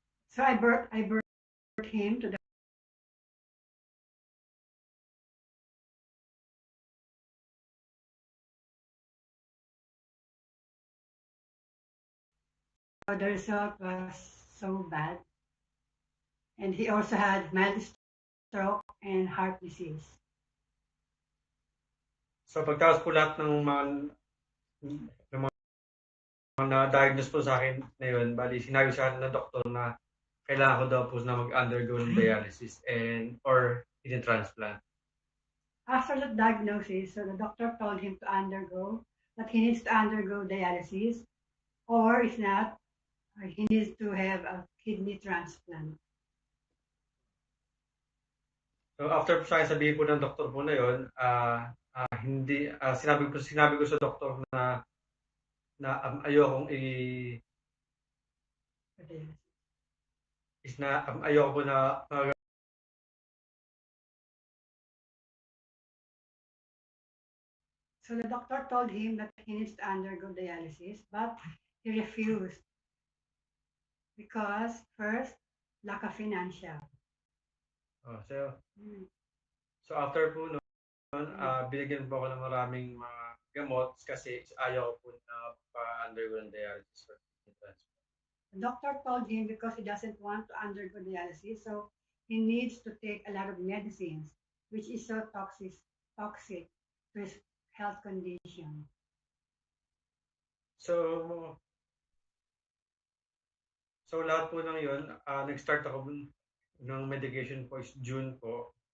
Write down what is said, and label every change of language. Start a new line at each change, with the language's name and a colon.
English: So I brought him to the result was so bad. And he also had mild stroke and heart disease.
Filipino: So pagtapos po lahat ng mga na-diagnose po sa akin na yun, bali sinabi sa akin ng doktor na kailangan ko daw po na mag-undergo ng dialysis or kidney transplant.
English: After the diagnosis, so the doctor told him that he needs to undergo dialysis, or if not, he needs to have a kidney transplant.
Filipino: So after po sa akin, sabihin po ng doktor po na yun, sinabi ko sa doktor na ayokong ayoko po na
English: So the doctor told him that he needs to undergo dialysis, but he refused because first, lack of financial.
Filipino: So after po noon, binigyan po ako ng maraming mga gamot kasi ayaw po na pa-undergo ng dialysis or transplant.
English: The doctor told him because he doesn't want to undergo dialysis, so he needs to take a lot of medicines, which is so toxic to his health condition.
Filipino: So lahat po ng yun, nag-start ako ng medication po is June po.